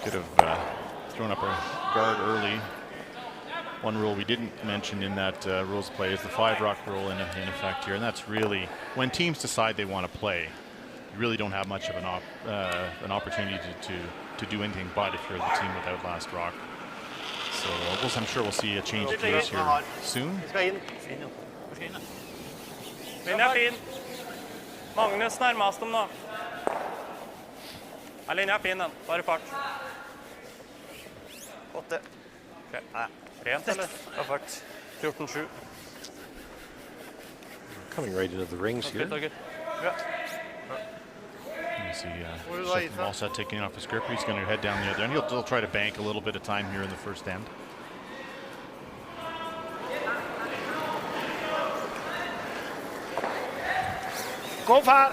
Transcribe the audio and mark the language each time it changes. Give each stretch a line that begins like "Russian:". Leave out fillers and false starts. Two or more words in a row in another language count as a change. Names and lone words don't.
English: Could have thrown up a guard early. One rule we didn't mention in that rules play is the 5-rock rule in effect here, and that's really when teams decide they want to play. You really don't have much of an opportunity to do anything but if you're the team without last rock. So I'm sure we'll see a change of pace here soon.
Norwegian: Linja fin. Magnus nærmest dem nå. Ja, linja fin den. Bare fart. 8. Okay. Rent, eller? Bare fart. 14-7.
English: Coming right into the rings here. Okay. Ja. You see Stefan Walsat taking off his grip. He's going to head down the other end. He'll try to bank a little bit of time here in the first end. Go far.